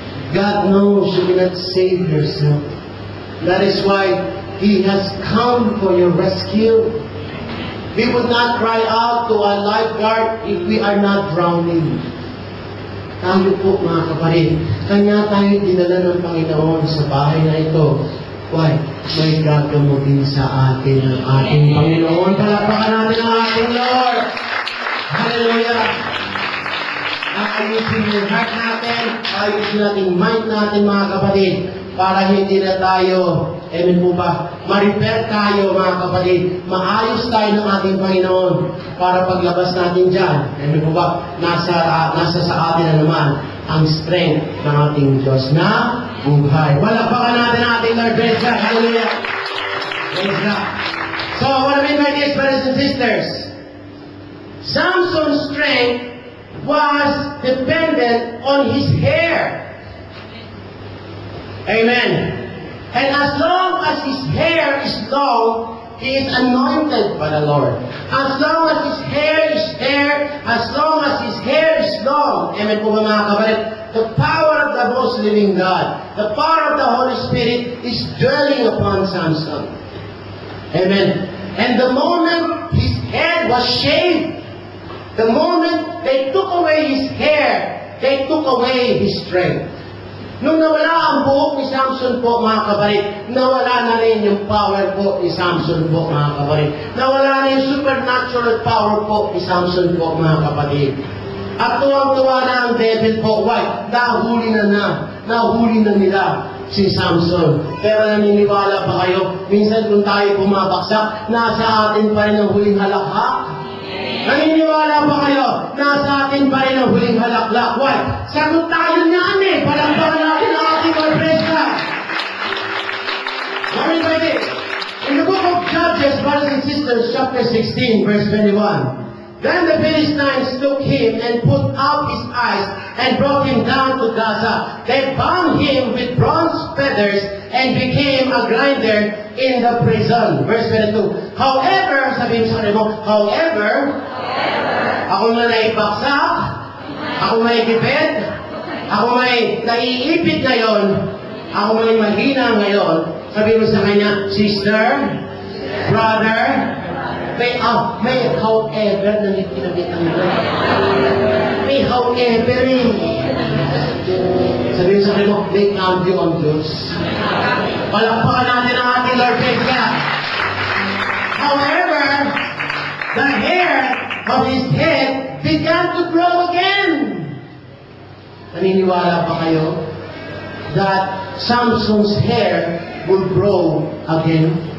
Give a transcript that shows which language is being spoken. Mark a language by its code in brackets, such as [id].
[en] God knows you cannot save yourself. That is why He has come for your rescue. We would not cry out to a lifeguard if we are not drowning. [tl] Tayo po mga kapatid, kanya tayo dinala ng Panginoon sa bahay na ito. Why? May gagamutin sa atin ang ating Panginoon. Palapakan natin ang ating Lord. Hallelujah! Ayusin yung heart natin, ayusin natin mind natin mga kapatid, para hindi na tayo, amen po ba, ma-repair tayo mga kapatid, maayos tayo ng ating Panginoon, para paglabas natin dyan, amen po ba, nasa sa atin na naman ang strength ng ating Diyos na buhay. Palakpakan natin ang ating Lord. [en] Praise God. Hallelujah. Praise God. So, what I mean by this, brothers and sisters, Samson's strength was dependent on his hair. Amen. And as long as his hair is long, he is anointed by the Lord. As long as his hair is there, as long as his hair is long, [tl] amen po mga kapatid, [en] the power of the most living God, the power of the Holy Spirit is dwelling upon Samson. Amen. And the moment his head was shaved, the moment they took away his hair, they took away his strength. [tl] Nung nawala ang buhok ni Samson po, mga kapatid, nawala na rin yung power po ni Samson po, mga kapatid. Nawala na yung supernatural power po ni Samson po, mga kapatid. At tuwang-tuwa na ang devil po. Why? Nahuli na nila si Samson. Pero naniniwala pa kayo, minsan kung tayo bumabaksak, nasa atin pa rin ang huling halakhak. Naniniwala pa kayo, nasa atin pa rin ang huling halaklak. Why? Sagot tayo niyan eh. Palangpakan natin ang ating orprestra. [en] Everybody, in the book of Judges, brothers and sisters, chapter 16, verse 21, then the Philistines took him and put out his eyes and brought him down to Gaza. They bound him with bronze feathers and became a grinder in the prison. Verse 22. [tl] However, sabihin sa kanila mo, however, ako na naipaksak, ako may gipid, ako may naiipit ngayon, ako may mahina ngayon, sabihin mo sa kanya, sister, brother, may however na nagpinabitan mo. May however eh. Sabihin sa kanila mo, may cambio ang Diyos. Palakpakan natin ang ating Lord. [en] Praise God. However, the hair of his head began to grow again. [tl] Naniniwala pa kayo [en] that Samson's hair will grow again?